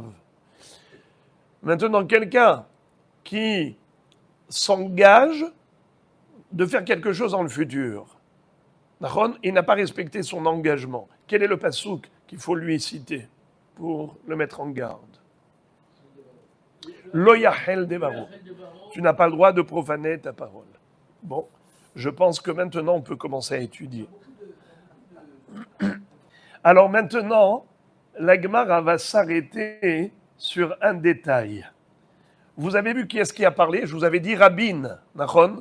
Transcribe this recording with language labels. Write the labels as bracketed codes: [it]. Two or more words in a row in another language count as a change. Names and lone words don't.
[fr] Maintenant, quelqu'un qui s'engage de faire quelque chose dans le futur, il n'a pas respecté son engagement. Quel est le pasouk qu'il faut lui citer pour le mettre en garde? [he] לא יחל דברו. [fr] Tu n'as pas le droit de profaner ta parole. Bon, je pense que maintenant on peut commencer à étudier. Alors maintenant, la Gemara va s'arrêter sur un détail. Vous avez vu qui est-ce qui a parlé? Je vous avais dit Rabin, Nachon.